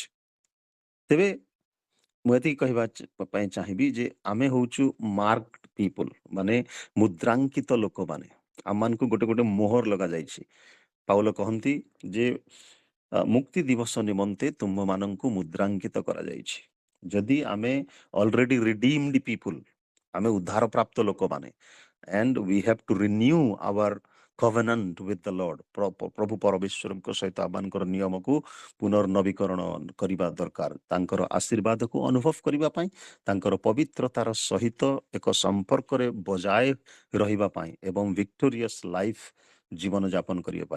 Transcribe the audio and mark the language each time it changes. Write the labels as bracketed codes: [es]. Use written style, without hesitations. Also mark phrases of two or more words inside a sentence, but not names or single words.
[or] ତେବେ ମୁଁ ଏତିକି କହିବା ପାଇଁ ଚାହିଁବି ଯେ ଆମେ ହଉଛୁ [en] marked people, [or] ମାନେ ମୁଦ୍ରାଙ୍କିତ ଲୋକମାନେ। ଆମମାନଙ୍କୁ ଗୋଟେ ଗୋଟେ ମୋହର ଲଗାଯାଇଛି। ପାଉଲ କହନ୍ତି ଯେ ମୁକ୍ତି ଦିବସ ନିମନ୍ତେ ତୁମମାନଙ୍କୁ ମୁଦ୍ରାଙ୍କିତ କରାଯାଇଛି। ଯଦି ଆମେ [en] already redeemed people, [or] ଆମେ ଉଦ୍ଧାର ପ୍ରାପ୍ତ ଲୋକମାନେ, [en] and we have to renew our covenant with the Lord. [or] ପ୍ରଭୁ ପରମେଶ୍ୱରଙ୍କ ସହିତ ଆମମାନଙ୍କର ନିୟମକୁ ପୁନର୍ନବୀକରଣ କରିବା ଦରକାର, ତାଙ୍କର ଆଶୀର୍ବାଦକୁ ଅନୁଭବ କରିବା ପାଇଁ, ତାଙ୍କର ପବିତ୍ରତାର ସହିତ ଏକ ସମ୍ପର୍କରେ ବଜାୟ ରହିବା ପାଇଁ ଏବଂ [en] victorious life [or] ଜୀବନ ଯାପନ କରିବା ପାଇଁ।